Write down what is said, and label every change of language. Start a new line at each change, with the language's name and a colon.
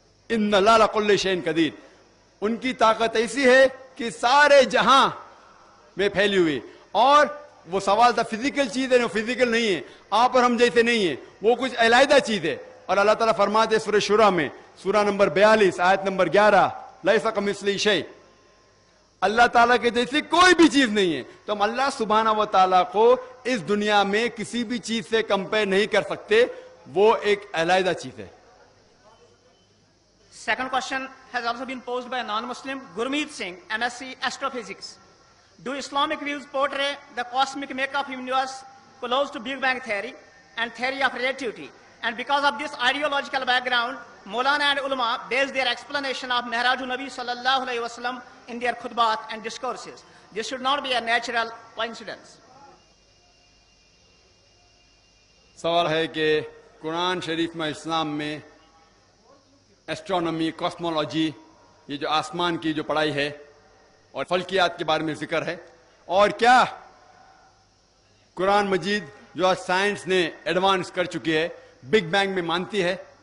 Arabic: ان اللہ علی کل شیء قدیر،
Urdu: ان کی طاقت ایسی ہے کہ سارے جہاں میں پھیلی ہوئی۔ اور وہ سوال تھا فزیکل چیز ہے، وہ فزیکل نہیں ہے، آپ اور ہم جیسے نہیں ہے، وہ کچھ علیحدہ چیز ہے۔ اور اللہ تعالیٰ فرماتے سورہ شورى میں، سورہ نمبر 42 آیت نمبر 11،
Arabic: لیس کمثلہ شیء،
Urdu: اللہ تعالیٰ کے جیسی کوئی بھی چیز نہیں ہے۔ تو ہم اللہ سبحانہ و تعالیٰ کو اس دنیا میں کسی بھی چیز سے کمپیئر نہیں کر سکتے، وہ ایک علیحدہ چیز ہے۔
English: Second question has also been posed by a non-Muslim, Gurmeet Singh, MSc Astrophysics. Do Islamic views portray the cosmic makeup of universe close to Big Bang theory and theory of relativity? And because of this ideological background, Maulana and ulama base their explanation of Mi'rajul Nabi sallallahu alayhi wa sallam in their khutbat and discourses. This should not be a natural coincidence.
Urdu: سوال ہے کہ قرآن شریف میں، اسلام میں astronomy, cosmology, یہ جو آسمان کی جو پڑھائی ہے اور فلکیات کے بارے میں ذکر ہے، اور کیا قرآن مجید جو آج سائنس نے ایڈوانس کر چکی ہے بگ بینگ میں مانتی ہے،